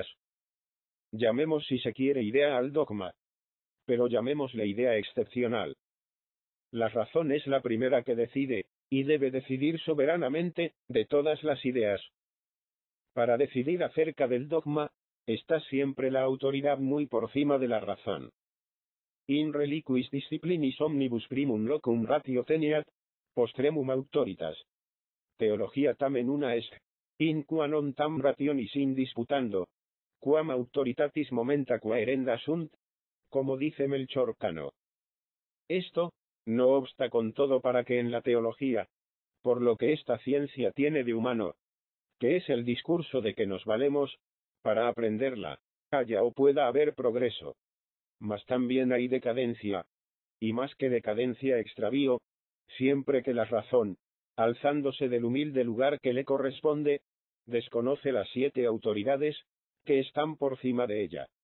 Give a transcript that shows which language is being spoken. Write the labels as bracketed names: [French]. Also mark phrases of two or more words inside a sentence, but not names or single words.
[Spanish] Llamemos si se quiere idea al dogma, pero llamémosle idea excepcional. La razón es la primera que decide, y debe decidir soberanamente, de todas las ideas. Para decidir acerca del dogma, está siempre la autoridad muy por cima de la razón. [Latin] In reliquis disciplinis omnibus primum locum ratio teneat, postremum autoritas. Teología tamen una est, in qua non tam rationis in disputando, quam autoritatis momenta quaerenda sunt, [Spanish] como dice Melchor Cano. Esto, no obsta con todo para que en la teología, por lo que esta ciencia tiene de humano, que es el discurso de que nos valemos, para aprenderla, haya o pueda haber progreso. Mas también hay decadencia, y más que decadencia extravío, siempre que la razón, alzándose del humilde lugar que le corresponde, desconoce las 7 autoridades, que están por cima de ella.